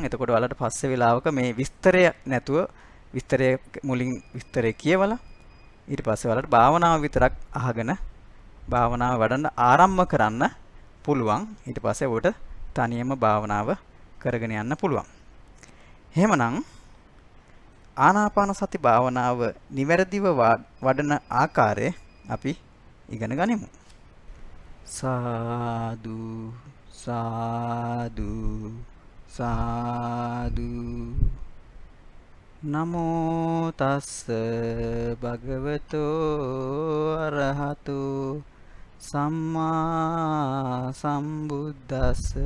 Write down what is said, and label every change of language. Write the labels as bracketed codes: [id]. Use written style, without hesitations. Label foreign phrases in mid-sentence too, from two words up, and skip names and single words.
[si] එතකොට ඔයාලට පස්සේ වෙලාවක මේ විස්තරය නැතුව විස්තරය මුලින් විස්තරය කියවලා ඊට පස්සේ ඔයාලට භාවනාව විතරක් අහගෙන භාවනාව වඩන්න ආරම්භ කරන්න පුළුවන්. ඊට පස්සේ ඔබට තනියම භාවනාව කරගෙන යන්න පුළුවන්. එහෙමනම් ආනාපාන සති භාවනාව නිවැරදිව වඩන ආකාරය අපි ඉගෙන ගනිමු. සාදු සාදු සාදු. [pi] නමෝ තස්ස භගවතෝ අරහතෝ සම්මා සම්බුද්දස්ස.